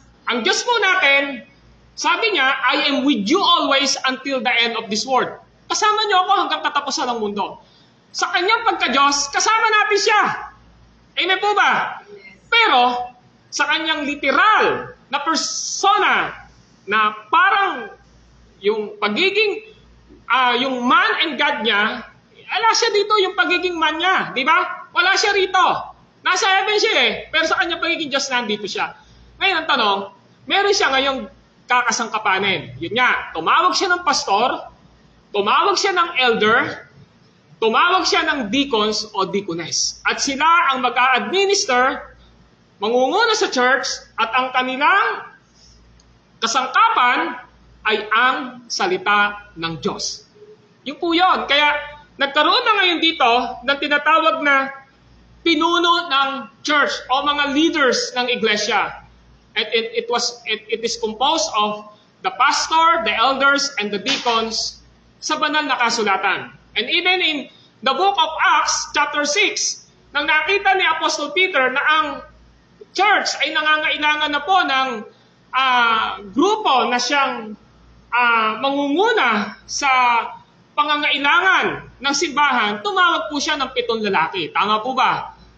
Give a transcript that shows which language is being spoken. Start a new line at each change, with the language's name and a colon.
Filipino: Ang Diyos po natin, sabi niya,
English: I am with you always until the end of this world.
Filipino: Kasama niyo ako hanggang katapusan ng mundo. Sa kanyang pagka-Diyos, kasama natin siya. Amen po ba? Pero, sa kanyang literal na persona, na parang yung pagiging, yung
English: man and God
Filipino: niya, wala siya dito yung pagiging man niya. Di ba? Wala siya rito. Nasa heaven siya eh. Pero sa kanyang pagiging Diyos, nandito siya. Ngayon ang tanong, meron siya ngayong kakasangkapanin. Yun nga, tumawag siya ng pastor, tumawag siya ng elder, tumawag siya ng deacons o deaconess. At sila ang mag-a-administer, mangunguna sa church, at ang kanilang kasangkapan ay ang salita ng Diyos. Yun po yun. Kaya nagkaroon na ngayon dito ng tinatawag na pinuno ng church o mga leaders ng iglesia.
English: And it is composed of the pastor, the elders, and the deacons
Filipino: sa banal na kasulatan.
English: And even in the book of Acts, chapter 6,
Filipino: nang nakita ni Apostle Peter na ang church ay nangangailangan na po ng grupo na siyang mangunguna sa pangangailangan ng simbahan, tumawag po siya ng 7 lalaki. Tama po ba?